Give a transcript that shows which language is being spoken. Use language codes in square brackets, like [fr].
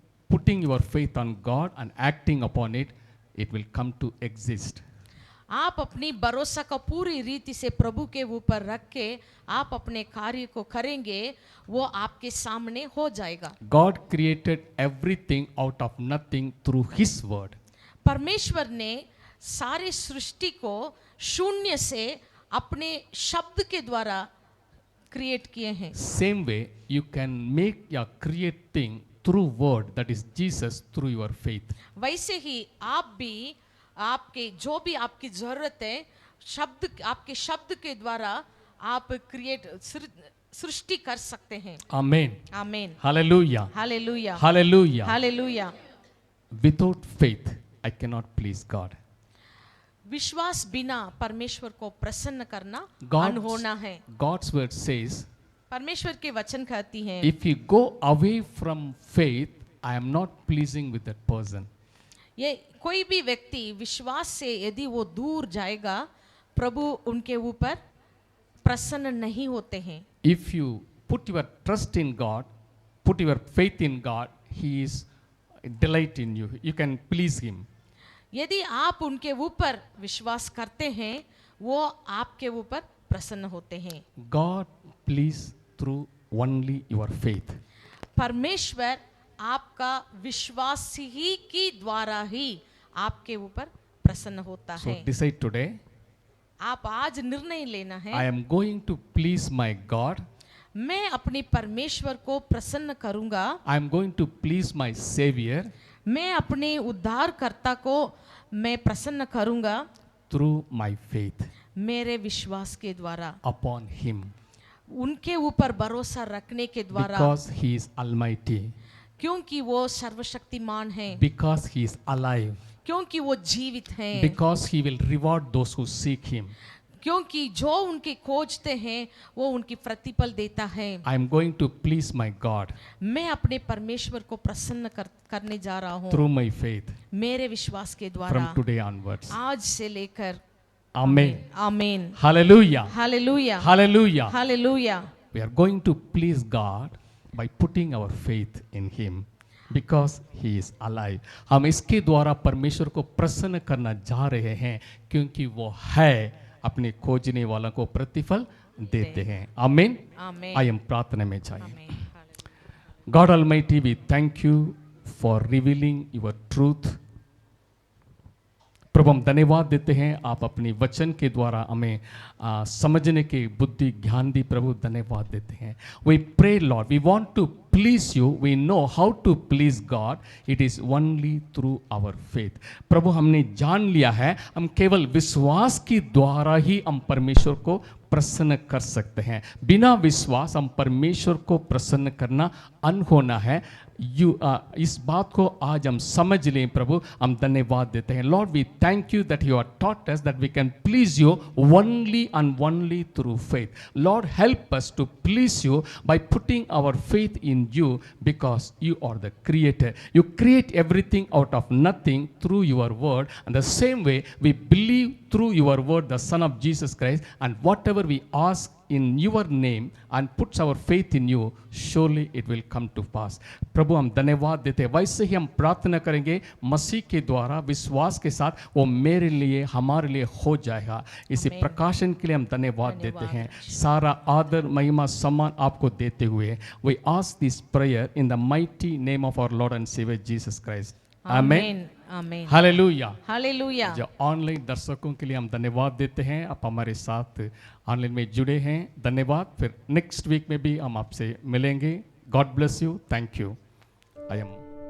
[en] Putting your faith on God and acting upon it, it will come to exist. [hi] आप अपनी भरोसा को पूरी रीति से प्रभु के ऊपर रख के आप अपने कार्य को करेंगे, वो आपके सामने हो जाएगा। [en] God created everything out of nothing through His word. [hi] परमेश्वर ने सारी सृष्टि को शून्य से अपने शब्द के द्वारा क्रिएट किए हैं। [en] Same way, you can make or create thing through word, that is Jesus, through your faith. [hi] वैसे ही आप भी आपके जो भी आपकी जरूरत है, शब्द आपके शब्द के द्वारा आप क्रिएट सृष्टि कर सकते हैं। [en] Amen. [hi] आमीन। [en] Hallelujah. [hi] Hallelujah. [en] Hallelujah. [hi] Hallelujah. [en] Without faith, I cannot please God. [hi] विश्वास बिना परमेश्वर को प्रसन्न करना [en] God's- [hi] अनहोना है। [en] God's word says, [hi] परमेश्वर के वचन कहती हैं, [en] if you go away from faith, I am not pleasing with that person. [hi] ये कोई भी व्यक्ति विश्वास से यदि वो दूर जाएगा, प्रभु उनके ऊपर प्रसन्न नहीं होते हैं। [en] If you put your trust in God, put your faith in God, He is delight in you. You can please Him. [hi] यदि आप उनके ऊपर विश्वास करते हैं वो आपके ऊपर प्रसन्न होते हैं। [en] God please through only your faith. [hi] परमेश्वर आपका विश्वास ही की द्वारा ही आपके ऊपर प्रसन्न होता [en] So [hi] है। [en] decide today, [hi] आप आज निर्णय लेना है, [en] I am going to please my God. [hi] मैं अपने परमेश्वर को प्रसन्न करूंगा, [en] I am going to please my Savior [hi] मैं अपने उद्धारकर्ता को मैं प्रसन्न करूंगा [en] through my faith [hi] मेरे विश्वास के द्वारा, [en] upon Him. [hi] उनके ऊपर भरोसा रखने के द्वारा, [en] Because He is Almighty. [hi] क्योंकि वो सर्वशक्तिमान है, [en] Because He is alive. [hi] क्योंकि वो जीवित हैं, [en] Because He will reward those who seek Him. [hi] क्योंकि जो उनके खोजते हैं वो उनकी प्रतिफल देता है। [en] I am going to please my God [hi] मैं अपने परमेश्वर को प्रसन्न करने जा रहा हूँ [en] through my faith [hi] मेरे विश्वास के द्वारा, [en] from today onwards. [hi] आज से लेकर। [en] Amen. [hi] आमीन। [en] Hallelujah. [hi] Hallelujah, [en] Hallelujah. [hi] Hallelujah. [en] We are going to please God by putting our faith in Him because He is alive. [hi] हम इसके द्वारा परमेश्वर को प्रसन्न करना जा रहे हैं क्योंकि वो है, अपने खोजने वालों को प्रतिफल देते हैं। आमीन। आमीन। आइए हम प्रार्थना में जाएं। आमीन। [en] God Almighty, we thank you for revealing your truth. [hi] प्रभु हम धन्यवाद देते हैं, आप अपनी वचन के द्वारा हमें समझने के बुद्धि ज्ञान दी। प्रभु धन्यवाद देते हैं। [en] We pray Lord, we want to please you, we know how to please God, it is only through our faith. [hi] प्रभु हमने जान लिया है, हम केवल विश्वास के द्वारा ही हम परमेश्वर को प्रसन्न कर सकते हैं। बिना विश्वास हम परमेश्वर को प्रसन्न करना अनहोना है। इस बात को आज हम समझ लें। प्रभु हम धन्यवाद देते हैं। [en] Lord we thank you that you are taught us that we can please you only and only through faith. Lord help us to please you by putting our faith in you because you are the creator. You create everything out of nothing through your word and the same way we believe through your word, the Son of Jesus Christ, and whatever we ask in your name and puts our faith in you, surely it will come to pass. [hi] प्रभु हम धन्यवाद देते हैं। वैसे ही हम प्रार्थना करेंगे मसीह के द्वारा विश्वास के साथ वो मेरे लिए हमारे लिए हो जाएगा। इसी प्रकाशन के लिए हम धन्यवाद देते हैं। सारा आदर महिमा सम्मान आपको देते हुए [en] we ask this prayer in the mighty name of our Lord and Savior Jesus Christ. Amen. [hi] आमीन। हालेलुया। हालेलुया। जो ऑनलाइन दर्शकों के लिए हम धन्यवाद देते हैं, आप हमारे साथ ऑनलाइन में जुड़े हैं, धन्यवाद। फिर नेक्स्ट वीक में भी हम आपसे मिलेंगे। [en] God bless you. Thank you. I am